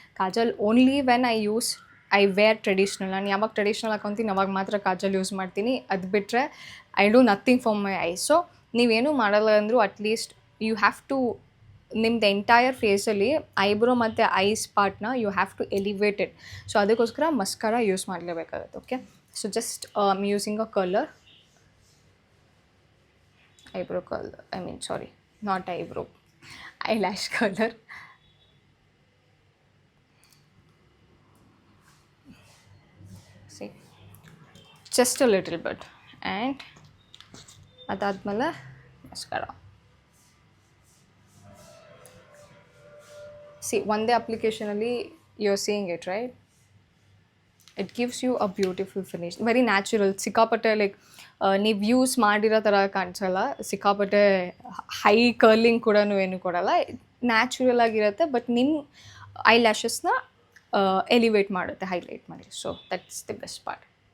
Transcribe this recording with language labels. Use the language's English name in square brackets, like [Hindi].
[English] Kajal only when I wear traditional. [Kannada] ನಾನು ಯಾವಾಗ traditional ಹಾಕೊತೀನಿ ಅವಾಗ ಮಾತ್ರ ಕಾಜಲ್ ಯೂಸ್ ಮಾಡ್ತೀನಿ. ಅದು ಬಿಟ್ಟರೆ [English] I do nothing for my eyes. [Kannada] So ನೀವೇನು ಮಾಡಲ್ಲ ಅಂದರೂ [English] at least you have to [Kannada] ನಿಮ್ದು ಎಂಟೈರ್ ಫೇಸಲ್ಲಿ ಐಬ್ರೋ ಮತ್ತು ice ಪಾರ್ಟ್ನ [English] You have to elevate it. [Kannada] So ಅದಕ್ಕೋಸ್ಕರ mascara use ಮಾಡಲೇಬೇಕಾಗುತ್ತೆ. [English] Okay, so just I am using a colour, eyebrow color, I mean sorry, not eyebrow, eyelash color. See, just a little bit. And [Kannada] adadmele [English] mascara. See, one day application [Kannada] alli [English] you're seeing it, right? It gives you a beautiful finish, very natural. [Kannada] ಸಿಕ್ಕಾಪಟ್ಟೆ like ನೀವು use ಮಾಡಿರೋ ಥರ ಕಾಣಿಸಲ್ಲ, ಸಿಕ್ಕಾಪಟ್ಟೆ high curling ಕೂಡ ಏನು ಕೊಡಲ್ಲ, natural ಆಗಿರುತ್ತೆ. ಬಟ್ ನಿಮ್ಮ ಐ ಲ್ಯಾಶಸ್ನ ಎಲಿವೇಟ್ ಮಾಡುತ್ತೆ, ಹೈಲೈಟ್ ಮಾಡಿ. [English] So that's the best part.